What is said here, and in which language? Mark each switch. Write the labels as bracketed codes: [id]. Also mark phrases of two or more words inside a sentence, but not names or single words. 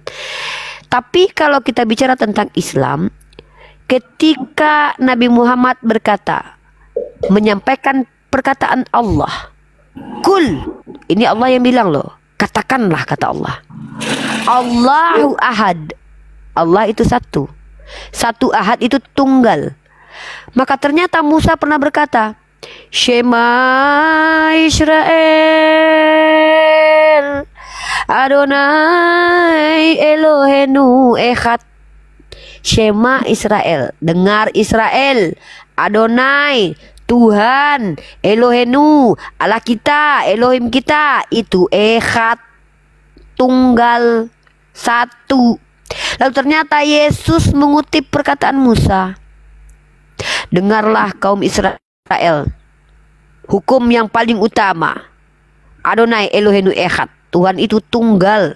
[id] Tapi kalau kita bicara tentang Islam, ketika Nabi Muhammad menyampaikan perkataan Allah, Kul, ini Allah yang bilang loh, katakanlah kata Allah, [ar] الله أحد, [id] Allah itu satu, satu ahad itu tunggal. Maka ternyata Musa pernah berkata, [he] שמע ישראל, אדוני אלוהינו אחד. שמע ישראל, [id] dengar Israel, Adonai Tuhan, Elohenu Allah kita, Elohim kita itu Echad, tunggal, satu. Lalu ternyata Yesus mengutip perkataan Musa, dengarlah kaum Israel, hukum yang paling utama, [he] אדוני אלוהינו אחד, [id] Tuhan itu tunggal.